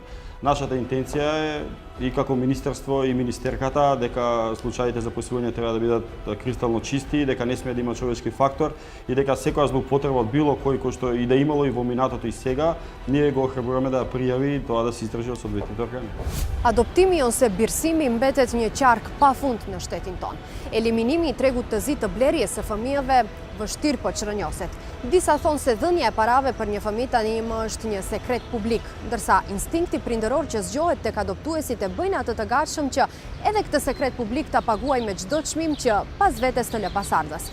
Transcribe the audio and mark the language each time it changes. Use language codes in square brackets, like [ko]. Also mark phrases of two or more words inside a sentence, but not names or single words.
[mk] Нашата интенција е и како министерство и министерката дека случаите за посвојување треба да бидат кристално чисти, дека не смее да има човечки фактор и дека секоја злоупотреба од било кој што и да имало и во минатото и сега, ние го охрабруваме да пријави тоа да се истражи од соодветните органи. [sq] Adoptimi ose birsimi mbetet një qark pafund në shtetin tonë. Eliminimi i tregut të zi të blerje së fëmijëve vështirë po çrënjoset. Disa thonë se dhënia e parave për një fëmijë tani është një sekret publik, ndërsa instinkti prindëror që zgjohet tek adoptuesit e bëjnë atë të gatshëm që edhe këtë sekret publik ta paguajnë me çdo çmim që pas vetes të lepasardhës.